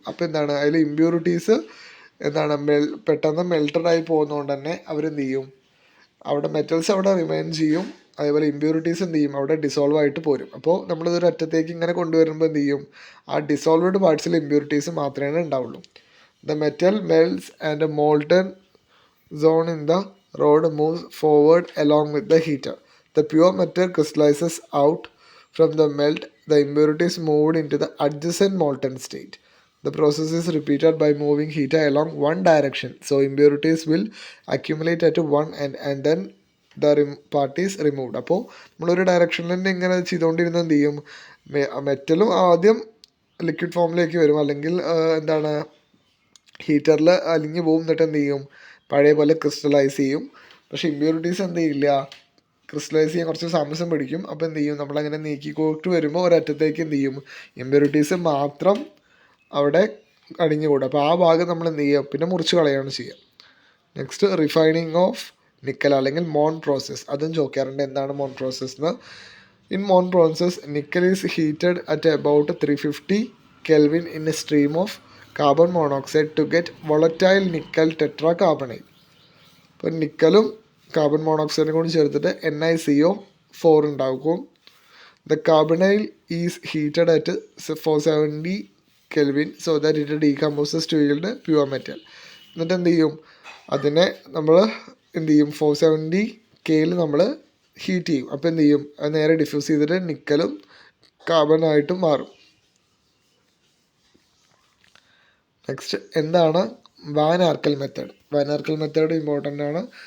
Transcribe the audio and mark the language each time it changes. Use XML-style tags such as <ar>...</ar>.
<ml>അപ്പോൾ എന്താണ്, അതിൽ ഇമ്പ്യൂരിറ്റീസ് എന്താണ് പെട്ടെന്ന് മെൽറ്റഡായി പോകുന്നതുകൊണ്ട് തന്നെ അവരെന്ത് ചെയ്യും, അവിടെ മെറ്റൽസ് അവിടെ റിമൈൻ ചെയ്യും, അതേപോലെ ഇമ്പ്യൂരിറ്റീസ് എന്ത് ചെയ്യും, അവിടെ ഡിസോൾവ് ആയിട്ട് പോരും. അപ്പോൾ നമ്മളിതൊരു അറ്റത്തേക്ക് ഇങ്ങനെ കൊണ്ടുവരുമ്പോൾ എന്ത് ചെയ്യും, ആ ഡിസോൾവഡ് പാർട്സിൽ ഇമ്പ്യൂരിറ്റീസ് മാത്രമേ ഉണ്ടാവുള്ളൂ.</ml> <en>The metal melts and molten zone in the rod moves forward along with the heater. The pure metal crystallizes out from the melt. The impurities moved into the adjacent molten state. The process is repeated by moving heater along one direction. So impurities will accumulate at one end and then the part is removed.</en> <ml>അപ്പോൾ നമ്മളൊരു ഡയറക്ഷനിൽ തന്നെ ഇങ്ങനെ ചെയ്തുകൊണ്ടിരുന്ന എന്ത് ചെയ്യും, മെറ്റലും ആദ്യം liquid ഫോമിലേക്ക് വരും, അല്ലെങ്കിൽ എന്താണ് ഹീറ്ററിൽ അലിഞ്ഞു പോകും, എന്നിട്ട് എന്ത് ചെയ്യും, പഴയ പോലെ ക്രിസ്റ്റലൈസ് ചെയ്യും. പക്ഷേ ഇമ്പ്യൂരിറ്റീസ് എന്ത് ചെയ്യില്ല, ക്രിസ്റ്റലൈസ് ചെയ്യാൻ കുറച്ച് താമസം പിടിക്കും. അപ്പോൾ എന്ത് ചെയ്യും, നമ്മളങ്ങനെ നീക്കിക്കോട്ട് വരുമ്പോൾ ഒരറ്റത്തേക്ക് എന്ത് ചെയ്യും, ഇമ്പ്യൂരിറ്റീസ് മാത്രം അവിടെ അടിഞ്ഞുകൂടും. അപ്പോൾ ആ ഭാഗം നമ്മൾ എന്ത് ചെയ്യുക, പിന്നെ മുറിച്ച് കളയാണ് ചെയ്യുക. നെക്സ്റ്റ് റിഫൈനിങ് ഓഫ് നിക്കൽ അല്ലെങ്കിൽ മോൺ പ്രോസസ്സ്. അതും ചോദിക്കാറുണ്ട്, എന്താണ് മോൺ പ്രോസസ്സ് എന്ന്.</ml> <en>In Mond process nickel is heated at about 350 Kelvin in a stream of carbon monoxide to get volatile nickel tetracarbonate.</en> <ml>അപ്പോൾ നിക്കലും കാർബൺ മോണോക്സൈഡും കൂടി ചേർത്തിട്ട് NiCO4 ഉണ്ടാക്കും.</ml> <en>The carbonyl is heated at 470 Kelvin so that it decomposes to yield pure metal.</en> <ml>എന്നിട്ട് എന്ത് ചെയ്യും, അതിനെ നമ്മൾ എന്ത് ചെയ്യും, 470 Kയിൽ നമ്മൾ ഹീറ്റ് ചെയ്യും. അപ്പോൾ എന്ത് ചെയ്യും, അത് നേരെ ഡിഫ്യൂസ് ചെയ്തിട്ട് നിക്കലും കാർബണായിട്ടും മാറും. നെക്സ്റ്റ് എന്താണ് van Arkell method. Van Arkell method important ആണ്.</ml>